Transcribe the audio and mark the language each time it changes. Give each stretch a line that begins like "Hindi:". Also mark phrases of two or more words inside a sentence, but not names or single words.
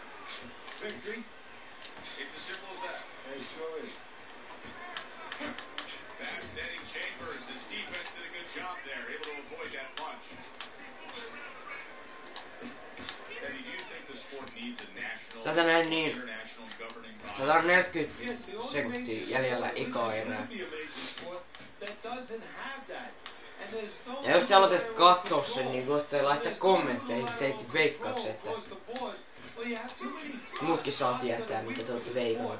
English: Victory. It's as simple as that. It sure is. Fast Eddie Chambers. His defense did a good job there, able to avoid that punch. Eddie, do you think the sport needs a national, international governing body?
Finnish: Tätä on 40 sekuntia jäljellä ekaa erää. Ja jos te aloitat kattoo sen, niin voitte laittaa kommentteihin, teitte veikkauksen, että muutkin saa tietää, mitä te olette veikannut.